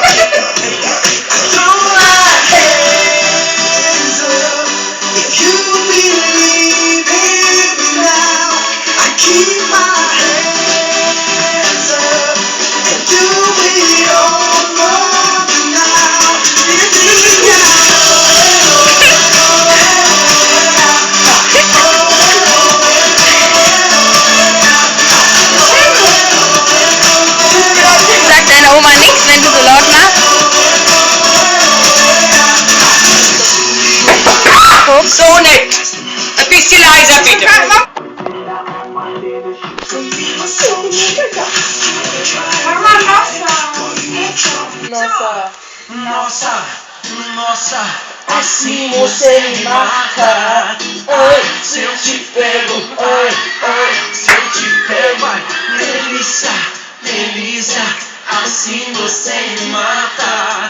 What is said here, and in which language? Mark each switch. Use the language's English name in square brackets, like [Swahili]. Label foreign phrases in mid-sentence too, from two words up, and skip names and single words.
[English] Throw my hands up if you believe in me now. I keep my hands up and do it all for me now. [German] Sagt deine Oma nichts, wenn du so laut machst? So nicht! Ein bisschen leiser bitte! [Portuguese] Nossa, assim você me mata. Ai, se eu te pego, ai, se eu te pego, ai, delícia, delícia, assim você me mata.